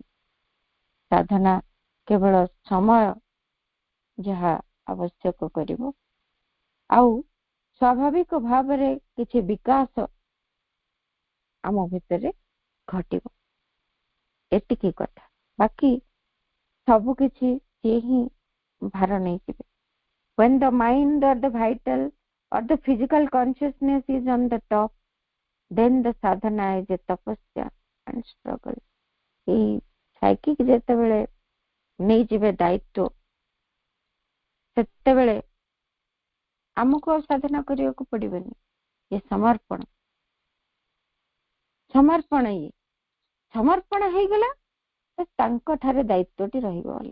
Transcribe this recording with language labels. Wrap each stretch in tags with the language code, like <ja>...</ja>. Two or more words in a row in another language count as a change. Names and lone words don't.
<or>ସାଧନା କେବଳ ସମୟ ଯାହା ଆବଶ୍ୟକ କରିବ, ଆଉ ସ୍ୱାଭାବିକ ଭାବରେ କିଛି ବିକାଶ ଆମ ଭିତରେ ଘଟିବ, ଏତିକି କଥା। ବାକି ସବୁ କିଛି ସିଏ ହିଁ ଭାର ନେଇଯିବେ।</or> <en>When the mind or the vital or the physical consciousness is on the top, then the sadhana is a tapasya and struggle.</en> <or>এই ସାଇକିକ ଯେତେବେଳେ ନେଇଯିବେ ଦାୟିତ୍ୱ, ସେତେବେଳେ ଆମକୁ ଆଉ ସାଧନା କରିବାକୁ ପଡିବନି। ଏ ସମର୍ପଣ, ସମର୍ପଣ ଇଏ ସମର୍ପଣ ହେଇଗଲା, ତାଙ୍କ ଠାରେ ଦାୟିତ୍ୱଟି ରହିଗଲା।</or>